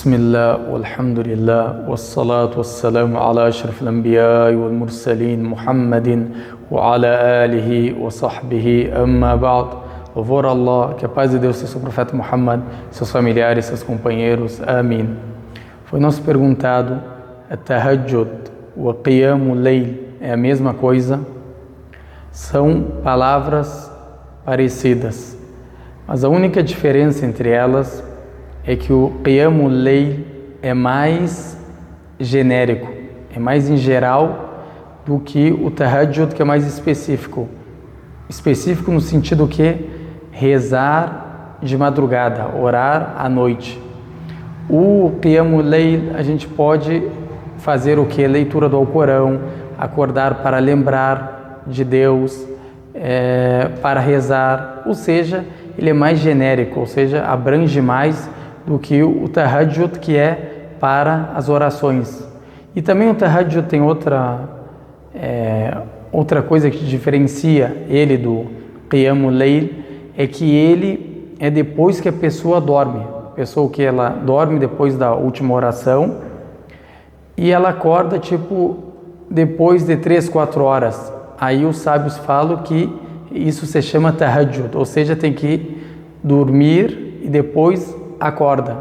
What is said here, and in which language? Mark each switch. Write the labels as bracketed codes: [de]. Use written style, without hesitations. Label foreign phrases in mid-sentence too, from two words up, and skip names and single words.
[ar] بسم الله والحمد لله والصلاة والسلام على أشرف الأنبياء والمرسلين محمد وعلى آله وصحبه أما بعد. [pt] Louvor a Allah, que a paz de Deus seja sobre o profeta Muhammad, seus familiares, seus companheiros. Amém. Foi nos perguntado, a tahajjud ou a [ar] قيام الليل [pt] é a mesma coisa? São palavras parecidas, mas a única diferença entre elas é que o [ar] قيام الليل [pt] é mais genérico, é mais em geral do que o tahajjud, que é mais específico. Específico no sentido que rezar de madrugada, orar à noite. O [ar] قيام الليل [pt] a gente pode fazer o que? Leitura do Alcorão, acordar para lembrar de Deus, para rezar, ou seja, ele é mais genérico, ou seja, abrange mais do que o tahajjud, que é para as orações. E também o tahajjud tem outra coisa que diferencia ele do [ar] قيام الليل, [pt] é que ele é depois que a pessoa dorme. A pessoa que ela dorme depois da última oração e ela acorda depois de 3, 4 horas. Aí os sábios falam que isso se chama tahajjud, ou seja, tem que dormir e depois acorda.